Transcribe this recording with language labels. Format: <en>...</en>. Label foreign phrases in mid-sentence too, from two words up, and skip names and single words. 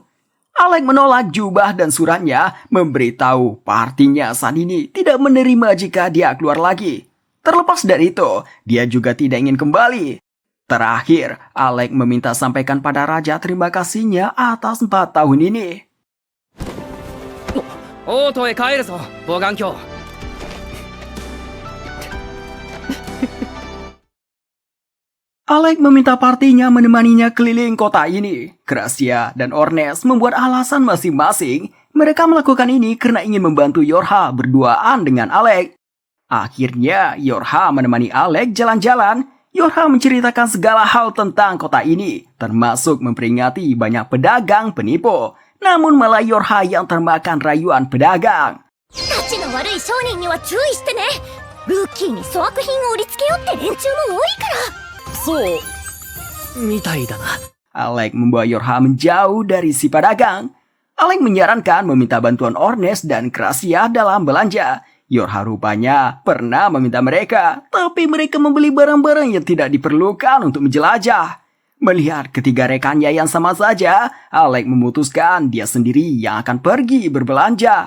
<id>Alec menolak jubah dan suratnya, memberitahu partinya saat ini tidak menerima jika dia keluar lagi. Terlepas dari itu, dia juga tidak ingin kembali. Terakhir, Alec meminta sampaikan pada raja terima kasihnya atas 4 tahun ini.</id> <ja>王都へ帰るぞ暴眼鏡。</ja> <id>Alec meminta partinya menemaninya keliling kota ini. Gracia dan Ornes membuat alasan masing-masing. Mereka melakukan ini karena ingin membantu Yorha berduaan dengan Alec. Akhirnya, Yorha menemani Alec jalan-jalan. Yorha menceritakan segala hal tentang kota ini, termasuk memperingati banyak pedagang penipu. Namun malah Yorha yang termakan rayuan pedagang.</id> <ja>たちの悪い商人には注意してね。ルーキーに粗悪品を売りつけようって連中も多いから。そうみたいだな。</ja> <id>Alec membawa Yorha menjauh dari si pedagang. Alec menyarankan meminta bantuan Ornes dan Gracia dalam belanja. Yorha rupanya pernah meminta mereka, tapi mereka membeli barang-barang yang tidak diperlukan untuk menjelajah. Melihat ketiga rekannya yang sama saja, Alec memutuskan dia sendiri yang akan pergi berbelanja.</id>